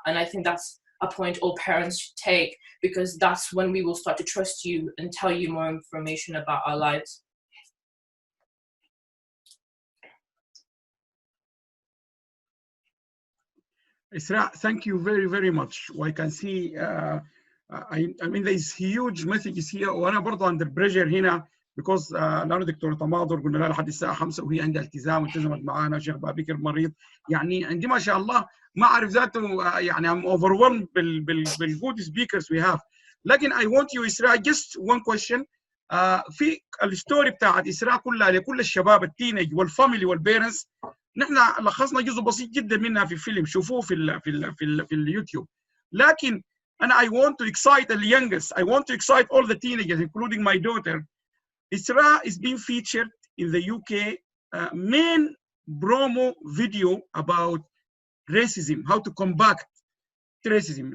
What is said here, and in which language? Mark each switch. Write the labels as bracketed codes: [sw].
[en] And I think that's a point all parents should take, because that's when we will start to trust you and tell you more information about our lives. Isra, thank you very, very much. I can see I mean there is huge messages here [ar] وانا برضه [en] under pressure [ar] هنا [en] because [ar] لانه دكتور تماضر قلنا لها لحد الساعه 5 وهي عندها التزام والتزمت معانا، شيخ بابكر مريض، يعني عندي ما شاء الله ما اعرف ذاته يعني [en] I'm overwhelmed [ar] بالجود [en] speakers we have. [ar] لكن [en] I want you إسراء just one question. [ar] في الستوري بتاعت إسراء كلها لكل الشباب التينيج والفاميلي والبيرنتس، نحن لخصنا جزء بسيط جدا منها في الفيلم، شوفوه في اليوتيوب. لكن أنا [en] I want to excite the youngest, I want to excite all the teenagers including my daughter. Isra is being featured in the UK main promo video about racism, how to combat racism.